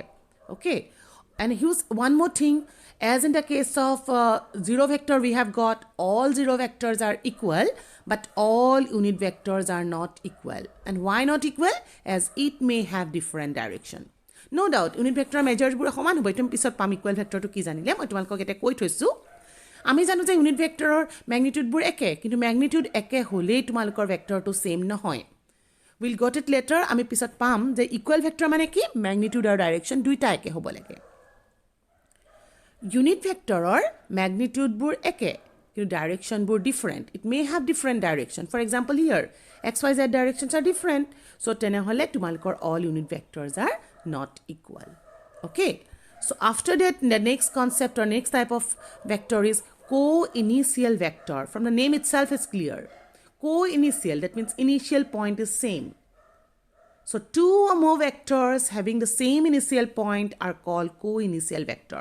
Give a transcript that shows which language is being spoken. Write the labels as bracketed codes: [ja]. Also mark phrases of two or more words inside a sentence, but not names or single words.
[en] Okay, and here's one more thing, as in the case of zero vector we have got all zero vectors are equal, but all unit vectors are not equal. And why not equal? As it may have different direction. No doubt unit vector measures [as] bura সমান হ'ব। তুমি পিছত পাম [en] equal vector [as] কি জানিলে মই তোমালোকক এটা কৈ থৈছো। আমি জানো যে [en] unit vector magnitude [as] একে, কিন্তু ম্যাগনিটিউড একে হ'লেই তোমালোকৰ ভেক্টৰটো সেম নহয়। [en] will got it later. [as] আমি পিছত পাম যে [en] equal vector [as] মানে কি, ম্যাগনিটিউড আৰু ডাইৰেকশন দুইটা একে হ'ব লাগে। [en] unit vector magnitude [as] একে, কিন্তু ডাইৰেকশনবোৰ ডিফাৰেণ্ট। [en] it may have different direction for example here XYZ directions are different. So [as] তেনেহ'লে তোমালোকৰ [en] all unit vectors are not equal. Okay, so after that the next concept or next type of vector is co-initial vector. From the name itself is clear. Co-initial, that means initial point is same. So two or more vectors having the same initial point are called co-initial vector.